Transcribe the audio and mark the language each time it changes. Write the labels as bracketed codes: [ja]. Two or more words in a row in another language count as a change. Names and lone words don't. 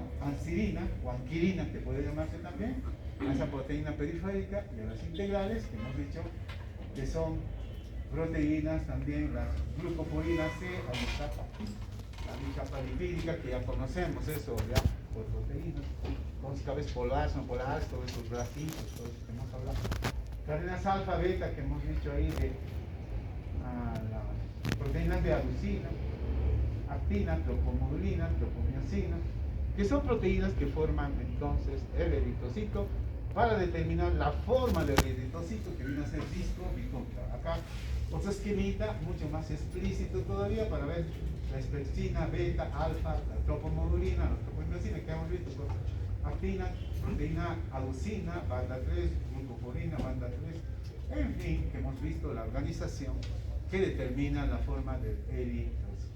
[es] Anserina o anquirina, que puede llamarse también, a esa proteína periférica de las integrales que hemos dicho que son proteínas también, las glucoporinas C, ahí está la capa lipídica que ya conocemos, eso ya por proteínas, cóncavas polares, no polares, todos esos bracitos, todos los que hemos hablado. Cadenas alfa, beta que hemos dicho ahí de las proteínas de aducina, actina, tropomodulina, tropomiosina, que son proteínas que forman entonces el eritrocito para determinar la forma del eritrocito que viene a ser disco bicóncavo. Acá otro esquemita mucho más explícito todavía para ver la espexina, beta, alfa, la tropomodulina, la tropomiosina que hemos visto, pues, actina, proteína aducina, banda 3, glucoporina, banda 3, en fin, que hemos visto la organización que determina la forma del eritrocito.